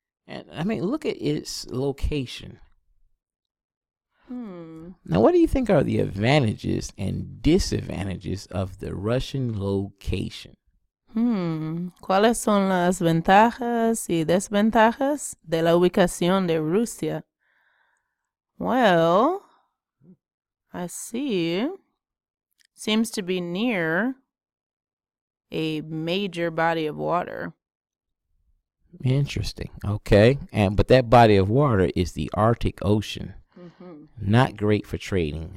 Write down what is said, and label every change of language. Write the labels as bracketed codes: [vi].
[en] And I mean, look at its location. Now, what do you think are the advantages and disadvantages of the Russian location? [es] ¿Cuáles son las ventajas y desventajas de la ubicación de Rusia? [en] Well, I see. Seems to be near a major body of water. Interesting. Okay. But that body of water is the Arctic Ocean. Not great for trading.